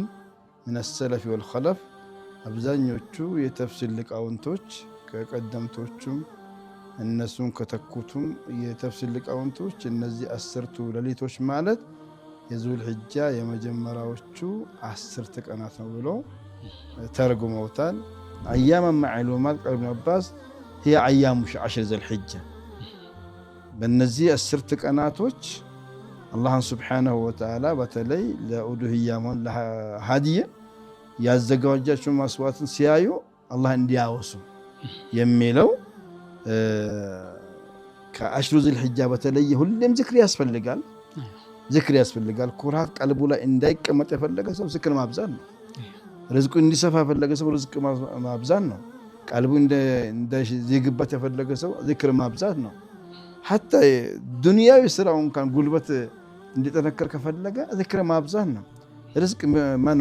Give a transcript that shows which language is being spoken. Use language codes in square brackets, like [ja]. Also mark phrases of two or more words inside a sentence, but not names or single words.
[ar] من السلف والخلف [am] አብዛኞቹ የተፍሲር ሊቃውንቶች ከቀደምቶቹም እነሱን ከተኩቱም የተፍሲር ሊቃውንቶች እነዚህ 10ቱ ሌሊቶች ማለት የዙል ሒጃ የመጀመሪያዎቹ 10 ቀናት ነው ብሎ ተርጉመውታል። [ar] أيام معلومات قال ابن عباس هي أيام 10 ذي الحجة [am] በእነዚህ 10 ቀናቶች አላህን [ar] سبحانه وتعالى [am] በተለይ ለኡዱህያሞን ለሃዲያ ያዘጋጃቸው መስዋዕትን ሲያዩ አላህ እንዲያወሱ የሚለው ከ10 ذي الحجة በተለይ ሁሌም ዝክር ያስፈልጋል። ኩራት ቀልቡ ላይ እንዳይቀመጥ የፈለገ ሰው ዝክር ማብዛት ነው። ርዝቁ እንዲሰፋ የፈለገ ሰው ርዝቅ ማብዛት ነው። ቀልቡ እንደዚግበት የፈለገ ሰው ዝክር ማብዛት ነው። ሐታ ዱንያዊ ስራው እንኳን ጉልበት እንዲጠነከር ከፈለገ ዝክር ማብዛት ነው። ርዝቅ ማነው?